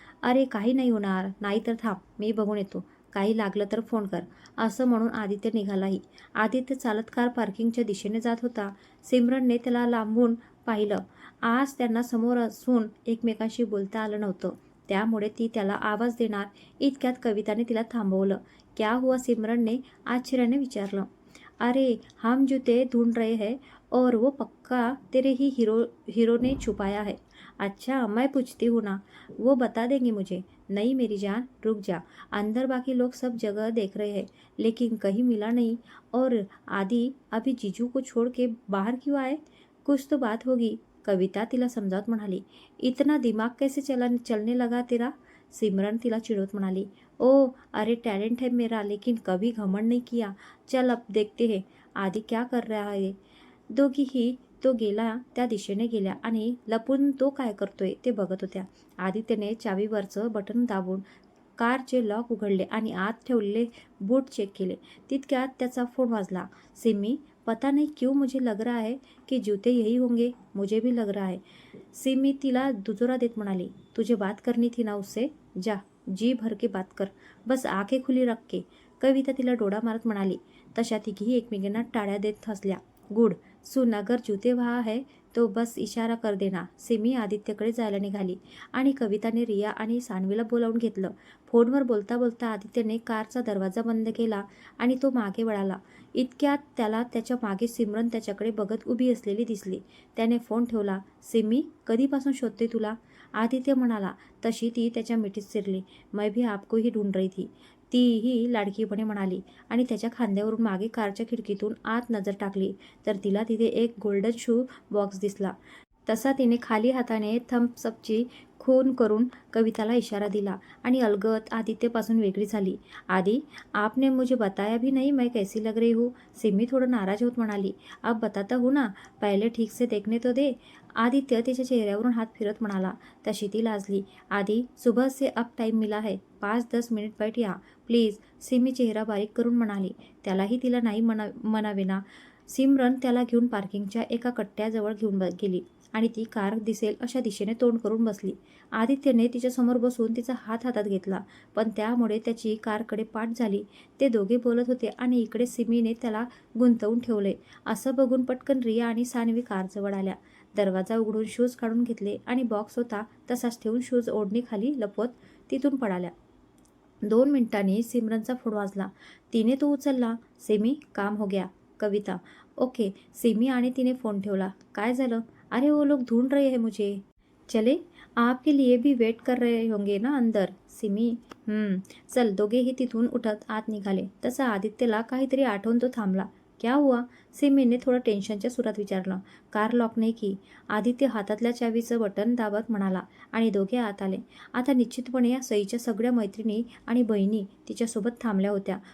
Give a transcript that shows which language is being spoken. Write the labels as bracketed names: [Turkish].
[Marathi] अरे काही नाही होणार, नाहीतर थांब, मी बघून येतो, काही लागलं तर फोन कर, असं म्हणून आदित्य निघालाही. आदित्य चालत कार पार्किंगच्या दिशेने जात होता. सिमरनने त्याला लांबून पाहिलं. आज त्यांना समोर असून एकमेकांशी बोलता आलं नव्हतं, त्यामुळे ती त्याला आवाज देणार इतक्यात कविताने तिला थांबवलं. [Hindi] क्या हुआ, [Marathi] सिमरनने आश्चर्याने विचारलं. [Hindi] अरे हम जूते ढूंढ रहे हैं और वो पक्का तेरे ही हीरो ने छुपाया है. अच्छा, मैं पूछती हूँ ना, वो बता देंगे मुझे. नहीं मेरी जान, रुक जा, अंदर बाकी लोग सब जगह देख रहे हैं लेकिन कहीं मिला नहीं. और आदि अभी जीजू को छोड़ के बाहर क्यों आए? कुछ तो बात होगी, कविता [Marathi] तिला समजावत म्हणाली. [Hindi] इतना दिमाग कैसे चलने लगा तेरा? [Marathi] सिमरन तिला चिडवत म्हणाली. [Hindi] ओ अरे, टैलेंट है मेरा लेकिन कभी घमंड नहीं किया. चल अब देखते हैं आदि क्या कर रहा है. [Marathi] दोघीही तो गेला त्या दिशेने गेल्या आणि लपून तो काय करतोय ते बघत होत्या. आदित्यने चावीवरचं बटन दाबून कारचे लॉक उघडले आणि आत ठेवलेले बूट चेक केले. तितक्यात त्याचा फोन वाजला. [Hindi] सिमी, पता नहीं क्यों मुझे लग रहा है कि जूते यही होंगे. मुझे भी लग रहा है, सिमी [Marathi] तिला दुजोरा देत म्हणाली. [Hindi] तुझे बात करनी थी ना उससे, जा जी भर के बात कर, बस आंखें खुली रख के, कविता [Marathi] तिला डोळा मारत म्हणाली. तशा तिघी एकमेकांना टाळ्या देत हसल्या. [Hindi] गुड, सुन, अगर जूते वहाँ है तो बस इशारा कर देना. [Marathi] सिमी आदित्यकडे जायला निघाली आणि कविताने रिया आणि सानवीला बोलावून घेतलं. फोनवर बोलता बोलता आदित्यने कारचा दरवाजा बंद केला आणि तो मागे वळाला. इतक्यात त्याला त्याच्या मागे सिमरन त्याच्याकडे बघत उभी असलेली दिसली. त्याने फोन ठेवला. सिमी, कधीपासून शोधते तुला, आदित्य म्हणाला. तशी ती त्याच्या मिठीत शिरली. [Hindi] मैं भी आपको ही ढूंढ रही थी, [Marathi] तीही लाडकीपणे म्हणाली आणि त्याच्या खांद्यावरून मागे कारच्या खिडकीतून आत नजर टाकली तर तिला तिथे एक गोल्डन शू बॉक्स दिसला. तसा तिने खाली हाताने थम्सअपची खून करून कविताला इशारा दिला आणि अलगद आदित्यपासून वेगळी झाली. [Hindi] आदी, आपने मुझे बताया भी नहीं मैं कैसी लग रही हूँ. सिमी [Marathi] थोडं नाराज होत म्हणाली. [Hindi] अब बताता हूँ ना, पहिले ठीक से देखने तो दे. [Marathi] आदित्य तिच्या चेहऱ्यावरून हात फिरत म्हणाला. तशी ती लाजली. [Hindi] आदी, सुबह से अब टाइम मिला है, 5-10 मिनिट बैठ या प्लीज. [Marathi] सिमी चेहरा बारीक करून म्हणाली. त्यालाही तिला नाही म्हणावेना. सिमरन त्याला घेऊन पार्किंगच्या एका कट्ट्याजवळ घेऊन गेली आणि ती कार दिसेल अशा दिशेने तोंड करून बसली. आदित्यने तिच्यासमोर बसून तिचा हात हातात घेतला, पण त्यामुळे त्याची कारकडे पाठ झाली. ते दोघे बोलत होते आणि इकडे सिमीने त्याला गुंतवून ठेवले. असं बघून पटकन रिया आणि सान्वी कारजवळ आल्या. दरवाजा उघडून शूज काढून घेतले आणि बॉक्स होता तसाच ठेवून शूज ओढणीखाली लपवत तिथून पळाल्या. 2 मिनिटांनी सिमरनचा फोन वाजला. तिने तो उचलला. सिमी, [Hindi] काम हो गया. [Marathi] कविता, ओके. सिमी आणि तिने फोन ठेवला. काय झालं? [Hindi] अरे वो लोग ढूंढ रहे हैं मुझे. चले, आपके लिए भी वेट कर रहे होंगे ना अंदर. सिमी, चल. [Marathi] दोघेही तिथून उठत आत निघाले. तसा आदित्यला काहीतरी आठवून तो थांबला. [Hindi] क्या हुआ? [Marathi] सिमीने थोडं टेन्शनच्या सुरात विचारलं. कार लॉक नाही की. आदित्य हातातल्या चावीचं बटन दाबत म्हणाला आणि दोघे आत आले. आता निश्चितपणे या सईच्या सगळ्या मैत्रिणी आणि बहिणी तिच्यासोबत थांबल्या होत्या.